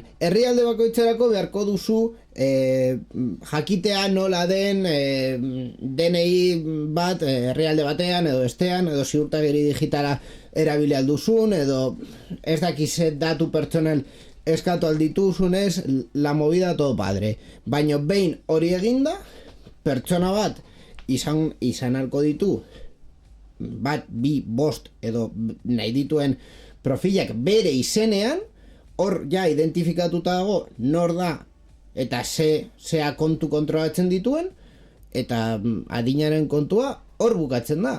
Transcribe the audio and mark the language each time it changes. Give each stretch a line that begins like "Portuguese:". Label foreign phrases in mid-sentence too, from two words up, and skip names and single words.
Basque: Herrialde bakoitzerako beharko duzu jakitea nola den DNI bat herrialde batean edo bestean, edo ziurtagiri digitala erabili alduzun, edo ez dakiz datu pertsonal eskatu aldituzunez,
Spanish: la movida todo padre.
Basque: Baina behin hori eginda, pertsona bat izan halko ditu, bat, bi, bost edo nahi dituen profilak bere izenean, hor ja identifikatuta dago nor da eta zea kontu kontrolatzen dituen, eta adinaren kontua hor bukatzen da.